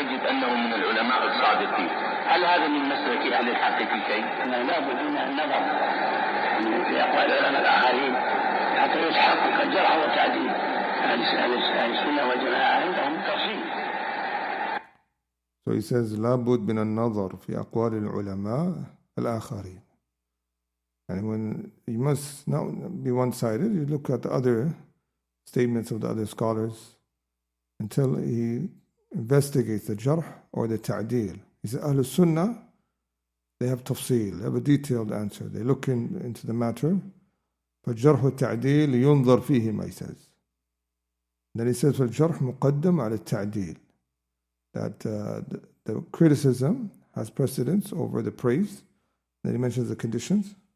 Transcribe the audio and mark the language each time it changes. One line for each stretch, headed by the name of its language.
Arabic: أنه من العلماء الصادقين. هل هذا من مسلك أهل الحق في شيء؟ لا بد من النظر في أقوال العلماء الآخرين حتى يتحقق الجرح والتعديل. أهل السنة والجماعة عندهم تفصيل.
English: So he says,
Arabic: لا بد من النظر في أقوال العلماء الآخرين.
English: And when you must not be one-sided, you look at the other statements of the other scholars until he investigates the jarh or the ta'deel. He said, Ahl Sunnah, they have tafsil, they have a detailed answer. They look into the matter. But
Arabic: jarh wa ta'deel yunzar fihima,
English: he says. Then he says,
Arabic: فالجرح مقدم على التعديل.
English: That the criticism has precedence over the praise. Then he mentions the conditions.